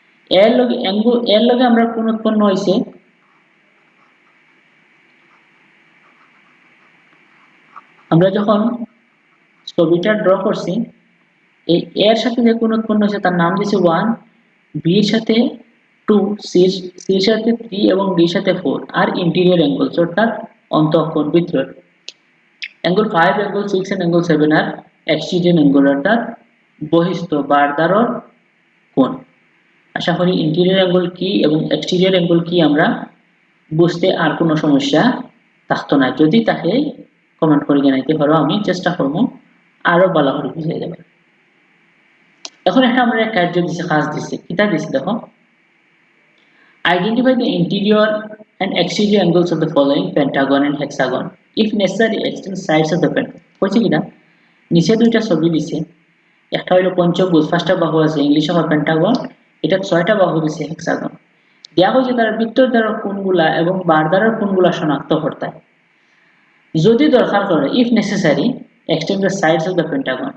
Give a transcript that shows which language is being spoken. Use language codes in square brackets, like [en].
[bn] এর লগে আমরা কোণ উৎপন্ন হয়েছে আমরা যখন ছবিটা ড্র করছি এই এর সাথে যে কোণ উৎপন্ন হয়েছে তার নাম দিয়েছে 1, বি এর সাথে 2, সি এর সাথে 3 এবং ডি এর সাথে 4 আর ইন্টেরিয়র অ্যাঙ্গেলস অর্থাৎ অন্তঃকোণ ভিতরের angle 5, angle 6 and angle 7 আর exterior angle অর্থাৎ বহিস্থ বারদ্বারর কোণ। আশা করি ইন্টেরিয়র অ্যাঙ্গেল কি এবং এক্সটেরিয়র অ্যাঙ্গেল কি আমরা বুঝতে আর কোনো সমস্যা থাকতো না। যদি তাকে কমেন্ট করে জানাইতে পারো, আমি চেষ্টা করবো আরো ভালো করে বুঝিয়ে দেব। এখন একটা আমরা কার্য দিছে, কাজ দিছে, কিটা দিছে দেখো, [en] Identify the interior and exterior angles of the following pentagon and hexagon, if necessary extend sides of the pentagon। [bn] কইছে কিনা নিচে দুইটা ছবি দিছে, একটা হলো পঞ্চভুজ, পাঁচটা বাহু আছে, ইংলিশে হয় পেন্টাগন, এটা 6টা বাহু দিছে হেক্সাগন। দেয়া হয়েছে তার বৃত্তর দ্বারা কোণগুলা এবং বার দ্বারা কোণগুলা শনাক্ত করতে যদি দরকার করে [en] If necessary extend the sides of the pentagon.